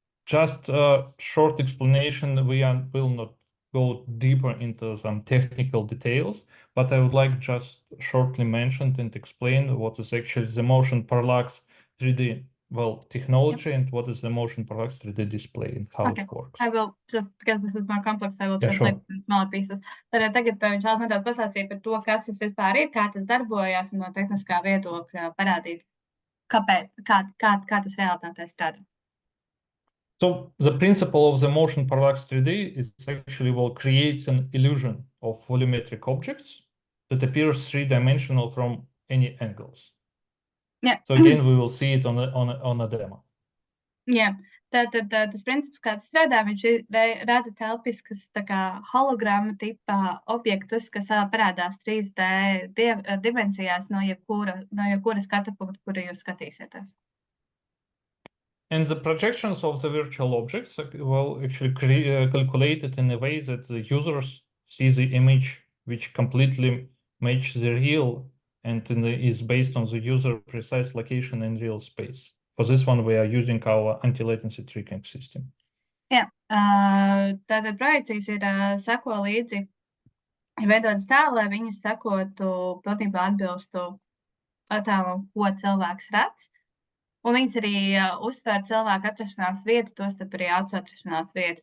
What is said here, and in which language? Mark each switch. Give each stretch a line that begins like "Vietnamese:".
English: Just a short explanation. We will not go deeper into some technical details, but I would like just shortly mention and explain what is actually the motion parallax 3D technology and what is the motion parallax 3D display and how it works. I will just, because this is more complex, I will translate in smaller pieces.
Latvian: Tad tagad viņš vēl nedaudz pastāstīja par to, kas tas vispār ir, kā tas darbojās un no tehniskā viedokļa parādīt, kā tas realitātē strādā.
English: So the principle of the motion parallax 3D is actually creates an illusion of volumetric objects that appears three-dimensional from any angles. Yeah. So again, we will see it on a demo.
Latvian: Jā, tātad tas princips, kā tas strādā, viņš rada telpiskas tā kā hologramma tipa objektus, kas parādās 3D dimensijās no jebkura skatu punkta, kuru jūs skatīsieties.
English: And the projections of the virtual objects actually calculated in a way that the users see the image which completely matches the real and is based on the user precise location in real space. For this one, we are using our anti-latency tracking system.
Latvian: Jā, tātad projekcijas ir seko līdzi, ir veidotas tā, lai viņas sekotu, pilnībā atbilstu attēlam, ko cilvēks redz. Un viņas arī uzsver cilvēku atrašanās vietu, tostarp arī acu atrašanās vietu.